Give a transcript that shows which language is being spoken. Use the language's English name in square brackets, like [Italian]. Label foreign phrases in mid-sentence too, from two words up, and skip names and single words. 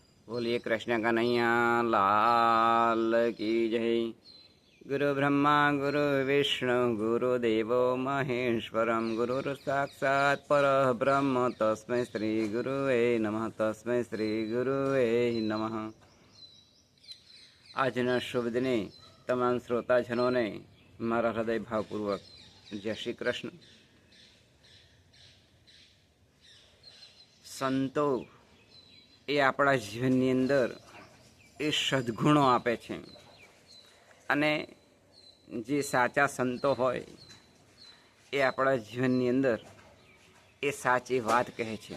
[Hindi] बोलिए कृष्ण कन्हैया लाल की जय। [Sanskrit] गुरु ब्रह्मा गुरु विष्णु गुरुदेवो महेश्वरम गुरुर साक्षात् परब्रह्म तस्मै श्री गुरुवे नमः तस्मै श्री गुरुवे नमः। [Gujarati] આજના શુભ દિને તમામ શ્રોતાજનોને મારા હૃદય ભાવપૂર્વક જય શ્રી કૃષ્ણ। સંતો એ આપણા જીવનની અંદર એ સદ્ગુણો આપે છે અને જે સાચા સંતો હોય એ આપણા જીવનની અંદર એ સાચી વાત કહે છે।